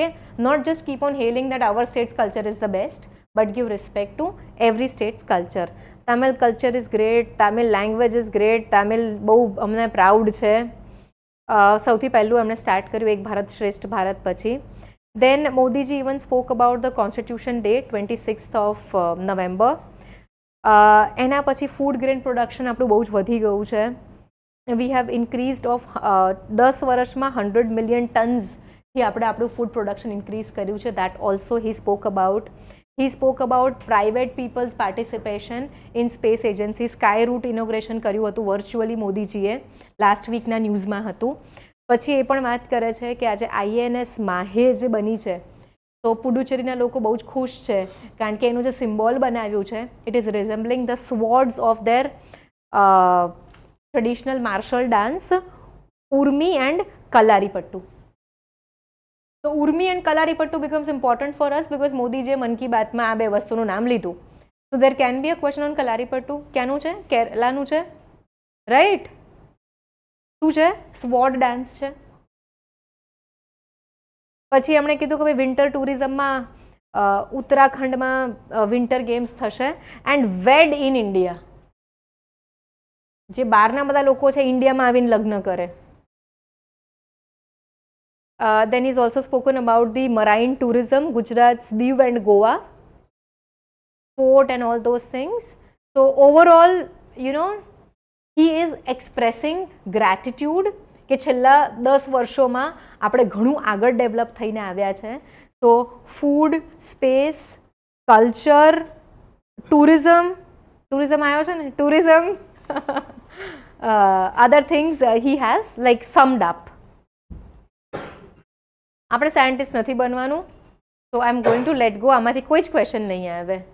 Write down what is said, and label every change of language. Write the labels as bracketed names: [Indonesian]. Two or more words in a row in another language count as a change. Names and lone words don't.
[English] Not just keep on hailing that our state's culture is the best, but give respect to every state's culture. Tamil culture is great, Tamil language is great, [Gujarati] તામિલ બહુ અમને પ્રાઉડ છે. સૌથી પહેલું એમણે સ્ટાર્ટ કર્યું એક ભારત શ્રેષ્ઠ ભારત પછી. [English] Then Modiji even spoke about the Constitution Day 26th of November. [Gujarati] એના પછી [English] food grain production [Gujarati] આપણું બહુ જ વધી ગયું છે. [English] We have increased of [Gujarati] 10 વર્ષમાં [English] 100 million tons [Gujarati] થી આપણે આપણું [English] food production increase [Gujarati] કર્યું છે. [English] That also he spoke about. He spoke about private people's participation in space agency. [Gujarati] સ્કાય રૂટ ઇનોગ્રેશન કર્યું હતું વર્ચ્યુઅલી મોદીજીએ, [English] last week [Gujarati] ન્યૂઝમાં હતું. પછી એ પણ વાત કરે છે કે આજે INS માહે જે બની છે તો પુડુચેરીના લોકો બહુ જ ખુશ છે કારણ કે એનું જે સિમ્બોલ બનાવ્યું છે [English] it is resembling the swords of their traditional martial dance Urumi and Kalaripayattu. [Gujarati] તો ઉર્મી એન્ડ કલારીપટ્ટુ [English] becomes important for us because [Gujarati] મોદીજીએ મન કી બાતમાં આ બે વસ્તુનું નામ લીધું. [English] So there can be a question on કલારીપટ્ટુ. [Gujarati] ક્યાંનું છે? કેરલાનું છે [English] રાઈટ. [Gujarati] શું છે? [English] sword dance [Gujarati] છે. પછી એમણે કીધું કે ભાઈ [English] winter tourism [Gujarati] ઉત્તરાખંડમાં [English] winter games [Gujarati] થશે એન્ડ વેડ ઇન ઇન્ડિયા. જે બહારના બધા લોકો છે ઇન્ડિયામાં આવીને લગ્ન કરે. [English] Then he's also spoken about the marine tourism, Gujarat's Diu and Goa, port and all those things. So overall, you know, he is expressing gratitude [Gujarati] કે છેલ્લા 10 વર્ષોમાં આપણે ઘણું આગળ ડેવલપ થઈને આવ્યા છે. તો [English] food, space, culture, tourism [Gujarati] આવ્યો છે ને, ટુરિઝમ, [English] other things he has like summed up. [Gujarati] આપણે સાયન્ટિસ્ટ નથી બનવાનું. [English] So I am going to let go. [Gujarati] આમાંથી કોઈ જ ક્વેશ્ચન નહીં આવે.